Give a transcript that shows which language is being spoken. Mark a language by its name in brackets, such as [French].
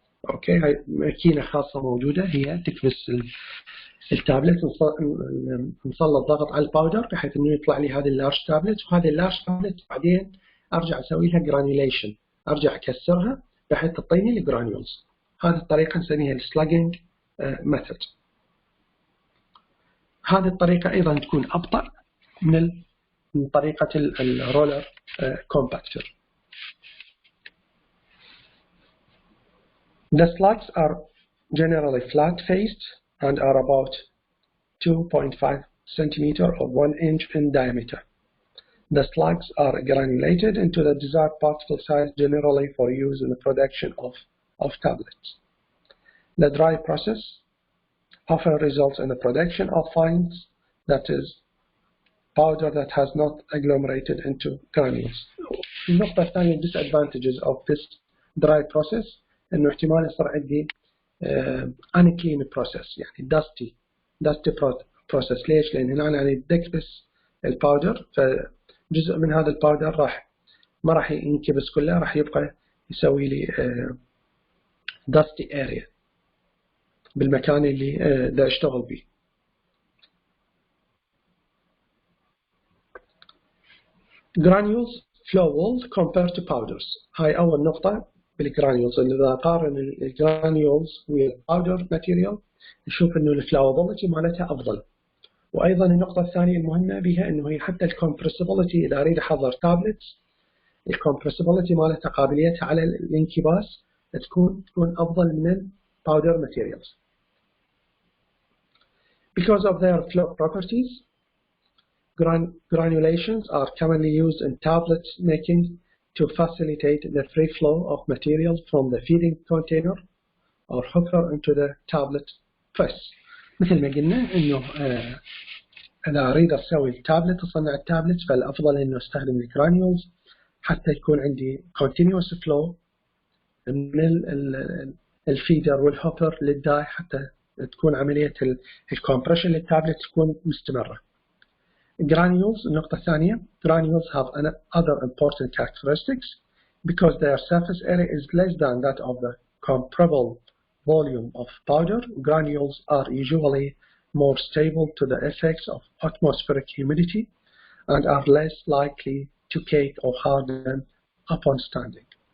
[Arabic] اوكي هاي ماكينه خاصه موجوده هي تكبس التابلت، نسلط ضغط على الباودر بحيث انه يطلع لي هذه اللارج تابلت، وهذه اللارج تابلت بعدين ارجع اسوي لها جرانيوليشن، ارجع اكسرها بحيث تعطيني الجرانيولز. هذه الطريقه نسميها السلاجنج ميثود. هذه الطريقه ايضا تكون ابطا من طريقه الرولر كومباكتر. [English] The slugs are generally flat-faced and are about 2.5 centimeter or 1 inch in diameter. The slugs are granulated into the desired particle size generally for use in the production of tablets. The dry process often results in the production of fines, that is, powder that has not agglomerated into granules. [Arabic] النقطة الثانية [English] disadvantages of this dry process [Arabic] إنه احتمال يصير عندي [English] unclean process، [Arabic] يعني [English] dusty process. [Arabic] ليش؟ لأن هنا أنا أكبس الباودر، فجزء من هذا الباودر ما راح ينكبس كله، راح يبقى يسوي لي [English] dusty area [Arabic] بالمكان اللي دا اشتغل به. [English] Granules flow walls compared to powders. [Arabic] هاي أول نقطة بالجرانيولز. إذا قارن الجرانيولز والباودر ماتيريال نشوف إنه الفلاوابيلتي مالتها أفضل. وأيضا النقطة الثانية المهمة بها إنه هي حتى الكمبرسبيلتي، إذا أريد أحضر تابلتس الكمبرسبيلتي مالتها قابليتها على الانكباس تكون أفضل من الباودر ماتيريالز. [English] Because of their flow properties, granulations are commonly used in tablet making to facilitate the free flow of materials from the feeding container or hooker into the tablet press. [Arabic] مثل ما قلنا إنه أنا أريد أسوي التابلت، أصنع التابلت، فالأفضل إنه أستخدم الجرانيولز حتى يكون عندي [English] continuous flow [Arabic] من الفيدر والهوبر للداي، حتى تكون عملية الكompression للتابلت تكون مستمرة. [English] Granules [Arabic] النقطة الثانية [English] granules have other important characteristics because their surface area is less than that of the comparable volume of powder. Granules are usually more stable to the effects of atmospheric humidity and are less likely to cake or harden upon standing.